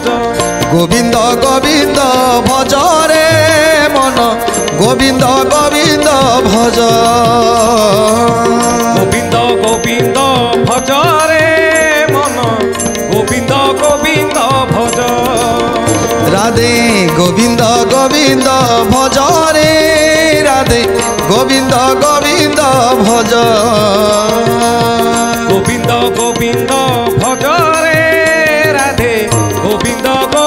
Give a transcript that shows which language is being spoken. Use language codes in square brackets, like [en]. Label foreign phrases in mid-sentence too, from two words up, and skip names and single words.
[or] ଗୋବିନ୍ଦ ଗୋବିନ୍ଦ ଭଜ ରେ ମନ, ଗୋବିନ୍ଦ ଗୋବିନ୍ଦ ଭଜ। ଗୋବିନ୍ଦ ଗୋବିନ୍ଦ ଭଜ ରେ ମନ, ଗୋବିନ୍ଦ ଗୋବିନ୍ଦ ଭଜ। [bn] রাধে গোবিন্দ গোবিন্দ ভজ রে, রাধে গোবিন্দ গোবিন্দ ভজ। গোবিন্দ গোবিন্দ ভজ রে, রাধে গোবিন্দ